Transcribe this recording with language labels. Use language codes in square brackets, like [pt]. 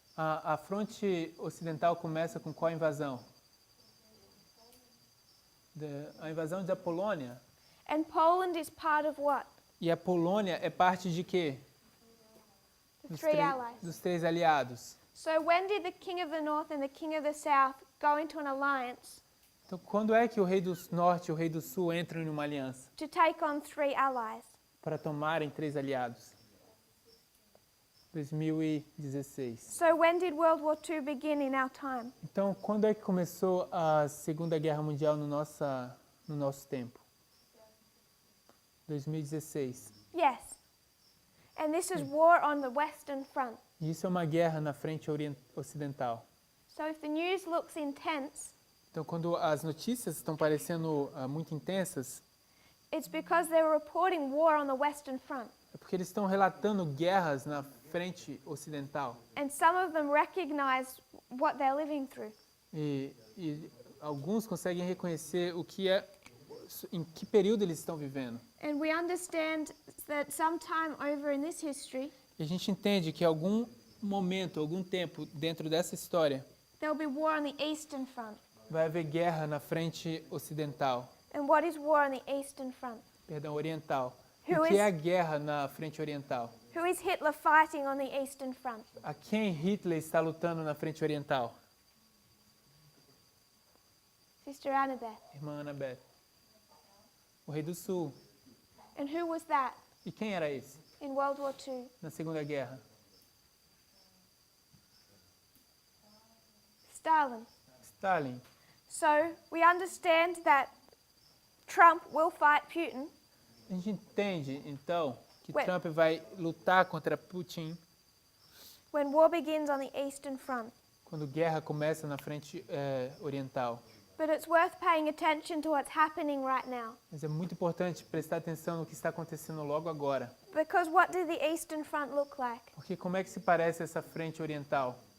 [pt] A fronte ocidental começa com qual invasão? A invasão da Polônia. [en] And Poland is part of what? [pt] E a Polônia é parte de quê? [en] The three allies. [pt] Dos três aliados. [en] So when did the King of the North and the King of the South go into an alliance [pt] Então, quando é que o Rei do Norte e o Rei do Sul entram em uma aliança [en] to take on three allies? [pt] para tomarem três aliados? 2016. [en] So when did World War II begin in our time? [pt] Então, quando é que começou a Segunda Guerra Mundial no nosso tempo? 2016. [en] Yes. And this is war on the Western Front. [pt] E isso é uma guerra na frente ocidental. [en] So if the news looks intense, [pt] Então, quando as notícias estão parecendo muito intensas, [en] it's because they're reporting war on the Western Front. [pt] é porque eles estão relatando guerras na frente ocidental. [en] And some of them recognize what they're living through. [pt] E alguns conseguem reconhecer em que período eles estão vivendo. [en] And we understand that sometime over in this history, [pt] E a gente entende que algum momento, algum tempo dentro dessa história, [en] there'll be war on the Eastern Front. [pt] vai haver guerra na frente ocidental, [en] And what is war on the Eastern Front? [pt] perdão, oriental. [en] Who [pt] O que [en] is- [pt] é a guerra na frente oriental? [en] Who is Hitler fighting on the Eastern Front? [pt] A quem Hitler está lutando na frente oriental? [en] Sister Annabeth. [pt] Irmã Annabeth. O Rei do Sul. [en] And who was that [pt] E quem era esse [en] in World War II? [pt] na Segunda Guerra? Stalin. Stalin. [en] So we understand that Trump will fight Putin, [pt] A gente entende, então, que Ué. Trump vai lutar contra Putin [en] when war begins on the Eastern Front. [pt] quando guerra começa na frente oriental. [en] But it's worth paying attention to what's happening right now. [pt] Mas é muito importante prestar atenção no que está acontecendo logo agora. [en] Because what did the Eastern Front look like? [pt] Porque como é que se parece essa frente oriental?